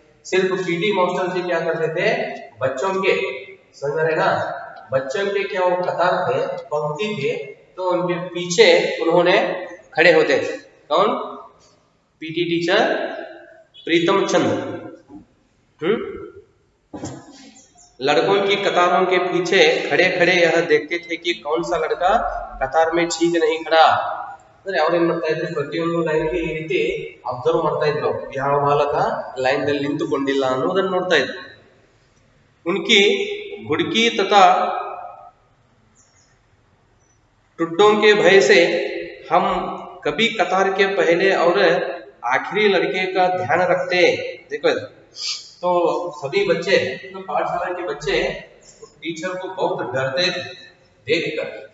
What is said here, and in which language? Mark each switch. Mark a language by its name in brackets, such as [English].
[Hindi] सिर्फ PT master जी क्या करते थे, बच्चों के, समझ रहे ना, बच्चों के क्या वो कतार थे, पंक्ति थे, तो उनके पीछे उन्होंने खड़े होते थे। कौन? पीटी टीचर प्रीतम चंद। लड़कों की कतारों के पीछे खड़े खड़े यह देखते थे कि कौन सा लड़का कतार में ठीक नहीं खड़ा। [Kannada] ಅವ್ರೇನ್ ಮಾಡ್ತಾ ಇದ್ರು, ಪ್ರತಿಯೊಂದು ಲೈನ್ಗೆ ಈ ರೀತಿ ಅಬ್ಸರ್ವ್ ಮಾಡ್ತಾ ಇದ್ರು, ಯಾವ ಬಾಲಕ ಲೈನ್ ದಲ್ಲಿ ನಿಂತುಕೊಂಡಿಲ್ಲ ಅನ್ನೋದನ್ನು ನೋಡ್ತಾ ಇದ್ರು। [Hindi] उनकी घुड़की तथा टुड्डों के भय से हम कभी कतार के पहले और आखिरी लड़के का ध्यान रखते। देखो, तो सभी बच्चे, तो पाठशाला के बच्चे टीचर को बहुत डरते थे देखकर।